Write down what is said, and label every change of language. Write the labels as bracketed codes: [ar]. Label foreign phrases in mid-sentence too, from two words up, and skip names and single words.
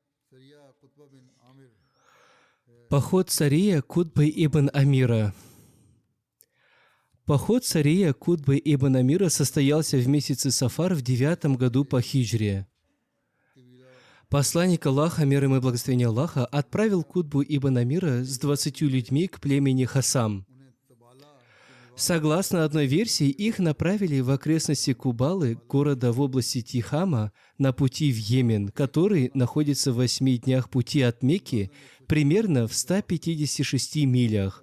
[ru] Поход Сария Кутбы ибн Амира. Поход Сария Кутбы ибн Амира состоялся в месяце Сафар в 9 году по хиджре. Посланник Аллаха, мир ему и благословение Аллаха, отправил Кутбу ибн Амира с 20 людьми к племени Хасам. Согласно одной версии, их направили в окрестности Кубалы, города в области Тихама, на пути в Йемен, который находится в 8 днях пути от Мекки, примерно в 156 милях.